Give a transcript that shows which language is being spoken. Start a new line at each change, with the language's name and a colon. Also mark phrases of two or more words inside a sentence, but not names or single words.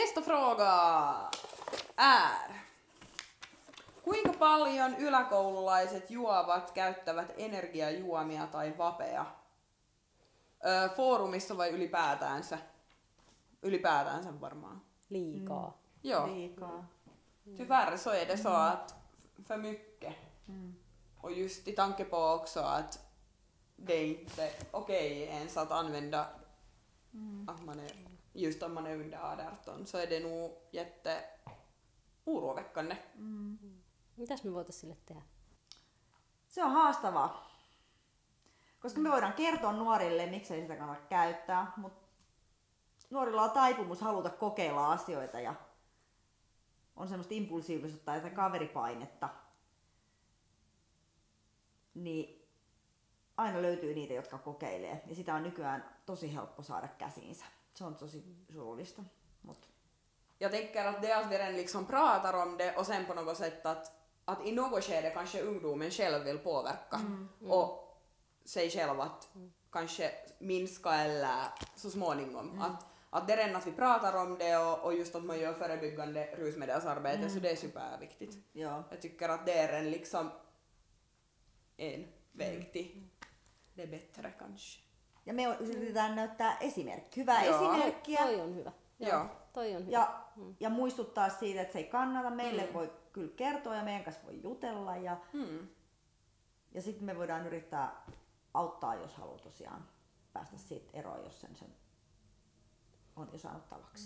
Swedish: fråga är:
Finnish: kuinka paljon yläkoululaiset juovat käyttävät energiajuomia tai vapea? Foorumissa vai ylipäätänsä? Ylipäätänsä varmaan. Liikaa.
Swedish: Ja,
Finnish: Liikaa.
Swedish: tyvärr så är det så att för mycket. Och just i tanke på också att det är inte okej ens att använda att man är, just om man är under 18 så är det nog oroväckande.
Finnish: Mitäs me voitais sille tehdä? Se on haastavaa. Koska me voidaan kertoa nuorille, miksei sitä kannata käyttää, mutta nuorilla on taipumus haluta kokeilla asioita ja on semmoista impulsiivisuutta ja kaveripainetta. Niin aina löytyy niitä, jotka kokeilee. Ja sitä on nykyään tosi helppo saada käsiinsä. Se on tosi surullista.
Swedish: Jag tänker att det är att vi redan liksom pratar om det och sen på något sätt att i något skede kanske ungdomen själv vill påverka och sig själv att kanske minska eller så småningom. Att det är redan att vi pratar om det och just att man gör förebyggande rusmedelsarbete så det är superviktigt. Ja. Jag tycker att det är en liksom en väg till det bättre kanske.
Finnish: Ja me yritetään näyttää hyvää Joo. esimerkkiä. Toi on hyvä. Joo. Toi on hyvä. Ja muistuttaa siitä, että se ei kannata. Meille voi kyllä kertoa ja meidän kanssa voi jutella. Ja sitten me voidaan yrittää auttaa, jos haluaa tosiaan päästä siitä eroon, jos sen on jo saanut tavaksi.